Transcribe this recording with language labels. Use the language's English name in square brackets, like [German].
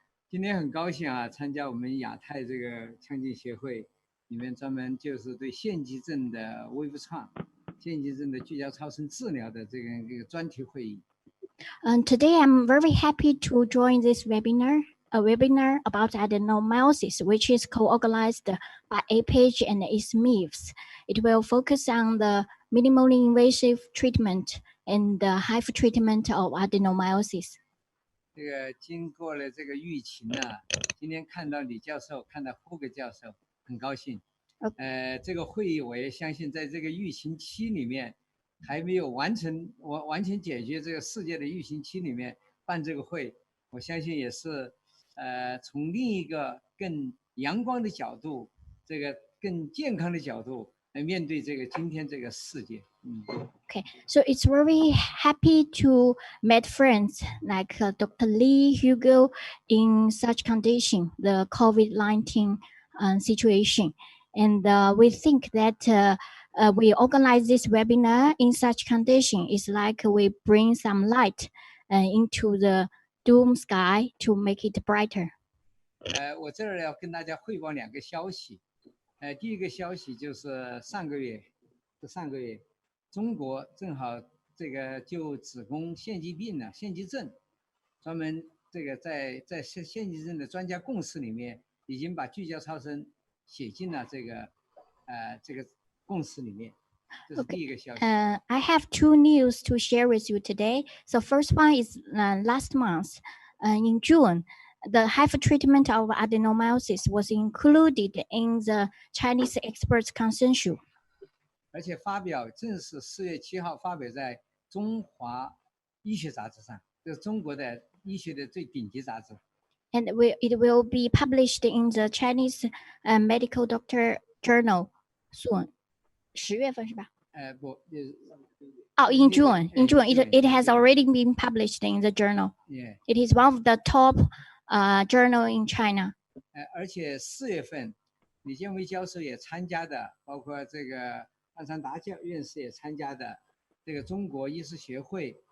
[Chinese] 今天很高兴啊，参加我们亚太这个腔镜协会里面专门就是对腺肌症的微复创、腺肌症的聚焦超声治疗的这个专题会议。 [English] Today I'm very happy to join this webinar, a webinar about adenomyosis, which is co-organized by APAGE and ISMIVS. It will focus on the minimally invasive treatment and the HIFU treatment of adenomyosis. [Chinese] 这个经过了这个疫情呢，今天看到李教授，看到胡格教授，很高兴。这个会议我也相信，在这个疫情期里面，还没有完全解决这个世界的疫情期里面办这个会，我相信也是从另一个更阳光的角度，这个更健康的角度来面对这个今天这个世界。 [English] Okay, so it's very happy to meet friends like Dr. Lee, Hugo in such condition, the COVID-19 situation. And we think that we organize this webinar in such condition. It's like we bring some light into the doom sky to make it brighter. [Chinese] 我这儿要跟大家汇报两个消息。第一个消息就是上个月，中国正好这个就子宫腺肌病呢、腺肌症，专门这个在腺肌症的专家共识里面，已经把聚焦超声写进了这个共识里面。这是第一个消息。 [English] I have two news to share with you today. So first one is last month in June, the HIFU treatment of adenomyosis was included in the Chinese experts consensus. [Chinese] 而且正式4月7号发表在中华医学杂志上，这是中国的医学的最顶级杂志。 [English] And it will be published in the Chinese Medical Doctor Journal soon. [Chinese] 10月份是吧？不 [English] in June. In June, it has already been published in the journal. Yeah. It is one of the top journal in China. [Chinese] 而且4月份，李建伟教授也参加的，包括这个万山达院士也参加的，这个中国医师协会